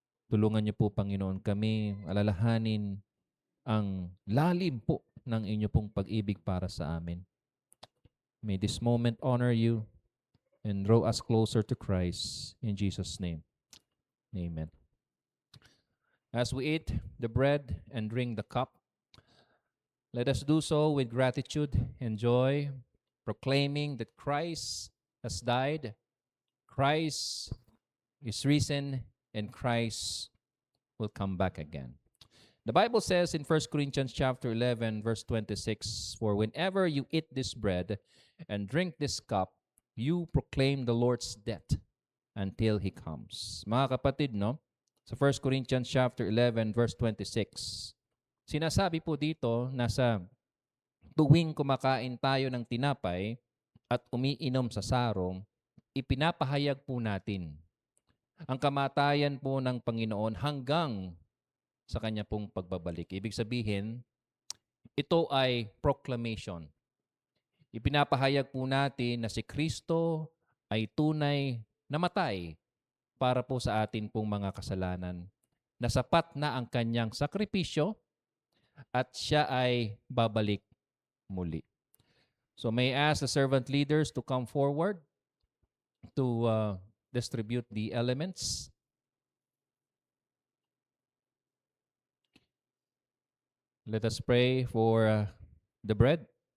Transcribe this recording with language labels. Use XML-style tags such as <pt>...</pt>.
<tl>Tulungan niyo po, Panginoon, kami alalahanin ang lalim po ng inyo pong pag-ibig para sa amin.</tl> <en>May this moment honor you and draw us closer to Christ. In Jesus' name, amen. As we eat the bread and drink the cup, let us do so with gratitude and joy, proclaiming that Christ has died, Christ is risen, and Christ will come back again. The Bible says in 1 Corinthians chapter 11, verse 26, "For whenever you eat this bread and drink this cup, you proclaim the Lord's death until He comes."</en> <tl>Mga kapatid, sa 1 Corinthians chapter 11, verse 26, sinasabi po dito na sa tuwing kumakain tayo ng tinapay at umiinom sa sarong, ipinapahayag po natin ang kamatayan po ng Panginoon hanggang sa kanya pong pagbabalik. Ibig sabihin, ito ay proclamation. Ipinapahayag po natin na si Kristo ay tunay na matay para po sa atin pong mga kasalanan, na sapat na ang kanyang sakripisyo at siya ay babalik muli.</tl> <en>So may I ask the servant leaders to come forward to distribute the elements. Let us pray for the bread.</en>